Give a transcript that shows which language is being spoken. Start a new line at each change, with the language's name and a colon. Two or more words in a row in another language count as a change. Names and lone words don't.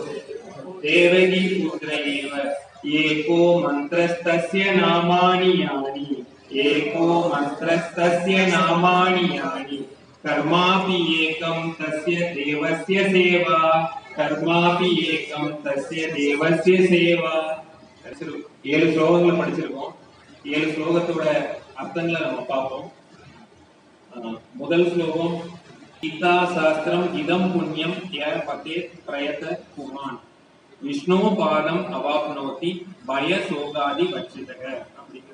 Sanskrit: देवकी पुत्र एव एको मन्त्रस्तस्य नामानि यानि, एको मन्त्रस्तस्य नामानि यानि कर्मापि एकं तस्य देवस्य सेवा, कर्मापि एकं तस्य देवस्य सेवा.
Tamil: 7 ஸ்லோகங்களை படிச்சிருக்கோம். 7 ஸ்லோகத்தோட அர்த்தங்களை நம்ம பார்ப்போம். முதல் ஸ்லோகம்
Sanskrit: गीता शास्त्रम् इदम् पुण्यम् यः पठेत् प्रयतः पुमान् विष्णु पदम् अवाप्नोति भय शोकादि वर्जितः
Tamil: அப்படிங்கிற.